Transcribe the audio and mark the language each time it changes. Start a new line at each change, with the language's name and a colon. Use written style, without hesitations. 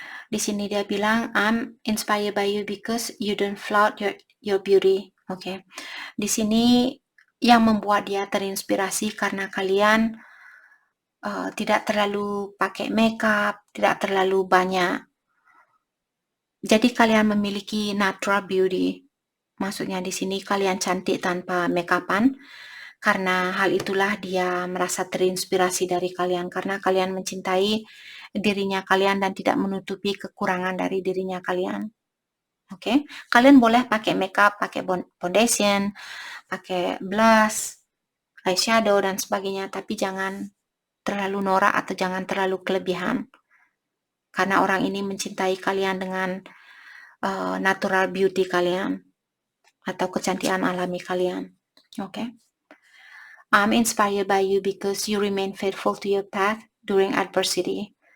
Indonesian: Di sini dia bilang,
English: I'm inspired by you because you don't flout your beauty. Okay.
Indonesian: Di sini yang membuat dia terinspirasi karena kalian tidak terlalu pakai makeup, tidak terlalu banyak. Jadi kalian memiliki
English: natural beauty.
Indonesian: Maksudnya di sini kalian cantik tanpa make-upan. Karena hal itulah dia merasa terinspirasi dari kalian, karena kalian mencintai dirinya kalian dan tidak menutupi kekurangan dari dirinya kalian. Oke, kalian boleh pakai makeup, pakai foundation, pakai blush, eyeshadow dan sebagainya, tapi jangan terlalu norak atau jangan terlalu kelebihan. Karena orang ini mencintai kalian dengan
English: natural beauty
Indonesian: kalian atau kecantikan alami kalian.
English: Okay? I'm inspired by you because you remain faithful to your path during adversity.